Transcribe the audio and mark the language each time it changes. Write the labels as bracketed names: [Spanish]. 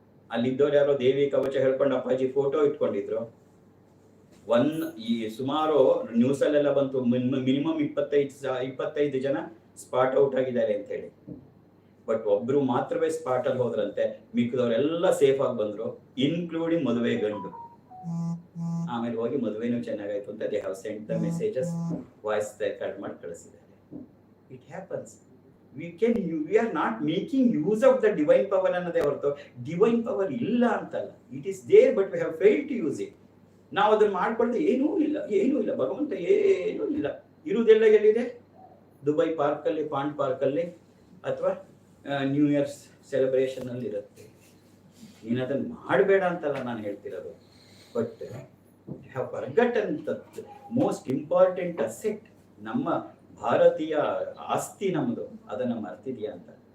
[Kannada] ಅಲ್ಲಿದ್ದವ್ರು ಯಾರೋ ದೇವಿ ಕವಚ ಹೇಳ್ಕೊಂಡು ಅಪ್ಪಾಜಿ ಫೋಟೋ ಇಟ್ಕೊಂಡಿದ್ರು. ಈ ಸುಮಾರು ನ್ಯೂಸ್ ಅಲ್ಲೆಲ್ಲ ಬಂತು, ಮಿನಿಮಮ್ 25 ಜನ ಸ್ಪಾಟ್ ಔಟ್ ಆಗಿದ್ದಾರೆ ಅಂತ ಹೇಳಿ. ಬಟ್ ಒಬ್ರು ಮಾತ್ರವೇ ಸ್ಪಾಟ್ ಅಲ್ಲಿ ಹೋದ್ರಂತೆ, ಮಿಕ್ಕದವರೆಲ್ಲ ಸೇಫ್ ಆಗಿ ಬಂದ್ರು, ಇನ್ಕ್ಲೂಡಿಂಗ್ ಮದುವೆ ಗಂಡು. ಆಮೇಲೆ ಹೋಗಿ ಮದುವೆನೂ ಚೆನ್ನಾಗಾಯ್ತು ಅಂತ [English] they have sent the messages, [Kannada] voice record ಮಾಡಿ ಕಳಿಸಿದ್ದಾರೆ. [English] It happens. we are not making use of the divine power [Kannada] ಅನ್ನೋದೇ ಹೊರತು ಡಿವೈನ್ ಪವರ್ ಇಲ್ಲ ಅಂತಲ್ಲ. [English] It is there but we have failed to use it. [Kannada] ನಾವು ಅದನ್ನ ಮಾಡ್ಕೊಳ್ದೆ ಏನೂ ಇಲ್ಲ ಭಗವಂತ ಏನೂ ಇಲ್ಲ. ಇರುವುದೆಲ್ಲ ಎಲ್ಲಿದೆ? ದುಬೈ ಪಾರ್ಕಲ್ಲಿ, ಪಾಂಡ್ ಪಾರ್ಕಲ್ಲಿ, ಅಥವಾ ನ್ಯೂ ಇಯರ್ಸ್ ಸೆಲೆಬ್ರೇಷನ್ ಅಲ್ಲಿ ಇರುತ್ತೆ. ನೀನು ಅದನ್ನ ಮಾಡಬೇಡ ಅಂತಲ್ಲ ನಾನು ಹೇಳ್ತಿರೋದು. [English] but have forgotten that most important asset, [Kannada] ನಮ್ಮ ಭಾರತೀಯ ಆಸ್ತಿ ನಮ್ದು, ಅದನ್ನ ಮರ್ತಿದ್ಯಾ ಅಂತ.